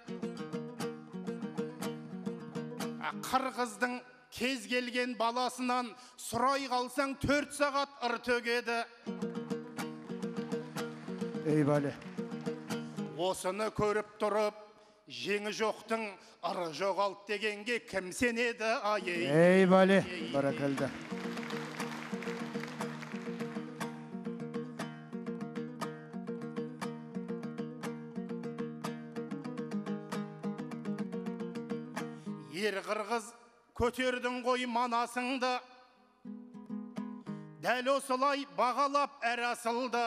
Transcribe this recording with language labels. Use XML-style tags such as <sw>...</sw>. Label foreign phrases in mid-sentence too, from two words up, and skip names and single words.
<kk>Қырғыздың кез келген баласынан сұрай қалсаң 4 сағат ыр төгеді.</kk> <ky>Ey bale.</ky> <kk>Осыны көріп тұрып, жеңі жоқтың ыры жоғалт дегенге кім сенеді, ай?</kk> <ky>Ey bale. Barakalda.</ky> <kk>Ер қырғыз көтердің ғой манасыңды, дәл осылай бағалап әр асылды.</kk>